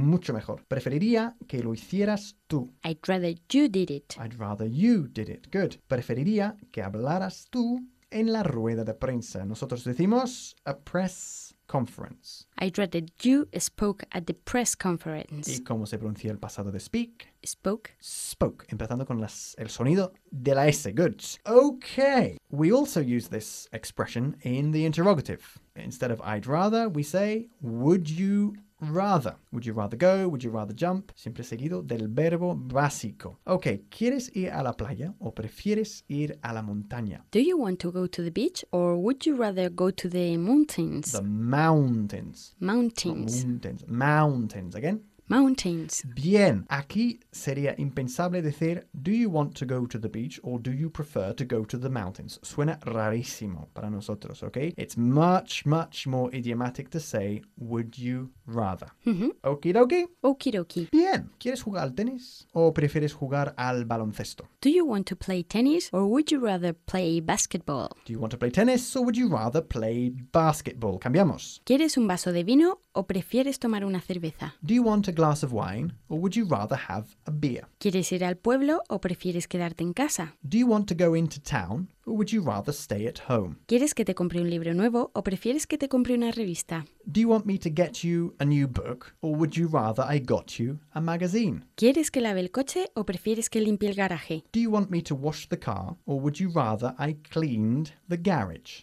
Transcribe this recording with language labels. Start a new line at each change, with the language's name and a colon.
Spanish: Mucho mejor. Preferiría que lo hicieras tú.
English: I'd rather you did it. I'd rather you did it. Good.
Spanish: Preferiría que hablaras tú en la rueda de prensa. Nosotros decimos
English: a press conference. I'd rather you spoke at the press conference.
Spanish: ¿Y cómo se pronuncia el pasado de speak?
English: Spoke. Spoke.
Spanish: Empezando con el sonido de la S.
English: Good. Okay. We also use this expression in the interrogative. Instead of I'd rather, we say, would you rather? Would you rather go? Would you rather jump?
Spanish: Siempre seguido del verbo básico. Okay. ¿Quieres ir a la playa o prefieres ir a la montaña?
English: Do you want to go to the beach or would you rather go to the mountains? The mountains. Mountains. Mountains. Mountains. Again. Mountains.
Spanish: Bien. Aquí sería impensable decir,
English: do you want to go to the beach or do you prefer to go to the mountains?
Spanish: Suena rarísimo para nosotros, okay?
English: It's much, much more idiomatic to say, would you rather? Mm-hmm. Okie dokie. Okie dokie.
Spanish: Bien. ¿Quieres jugar al tenis o prefieres jugar al baloncesto?
English: Do you want to play tennis or would you rather play basketball? Do you want to play tennis or would you rather play basketball?
Spanish: Cambiamos. ¿Quieres un vaso de vino o prefieres tomar una cerveza?
English: Do you want a glass of wine or would you rather have a beer?
Spanish: ¿Quieres ir al pueblo o prefieres quedarte en casa?
English: Do you want to go into town or would you rather stay at home?
Spanish: ¿Quieres que te compre un libro nuevo o prefieres que te compre una revista?
English: Do you want me to get you a new book or would you rather I got you a magazine?
Spanish: ¿Quieres que lave el coche o prefieres que limpie el garaje?
English: Do you want me to wash the car or would you rather I cleaned the garage?